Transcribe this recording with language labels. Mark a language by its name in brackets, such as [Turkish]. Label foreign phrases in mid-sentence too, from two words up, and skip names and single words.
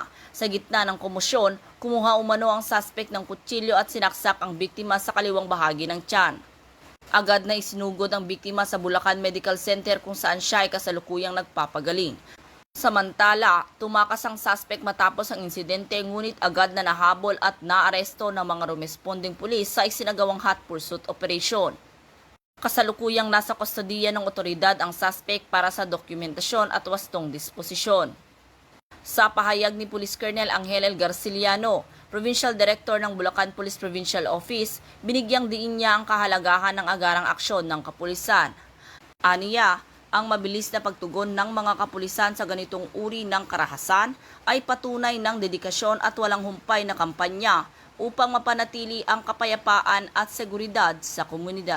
[Filipino] Sa gitna ng komosyon, kumuha umano ang suspect ng kutsilyo at sinaksak ang biktima sa kaliwang bahagi ng tiyan. Agad na isinugod ang biktima sa Bulacan Medical Center kung saan siya ay kasalukuyang nagpapagaling. Samantala, tumakas ang suspect matapos ang insidente ngunit agad na nahabol at naaresto ng mga responding pulis sa isinagawang [English] hot pursuit operation. [Filipino] Kasalukuyang nasa kustodiya ng otoridad ang suspect para sa dokumentasyon at wastong disposisyon. Sa pahayag ni Police Colonel Angel L. Garciliano, Provincial Director ng Bulacan Police Provincial Office, binigyang diin niya ang kahalagahan ng agarang aksyon ng kapulisan. Aniya, ang mabilis na pagtugon ng mga kapulisan sa ganitong uri ng karahasan ay patunay ng dedikasyon at walang humpay na kampanya upang mapanatili ang kapayapaan at seguridad sa komunidad.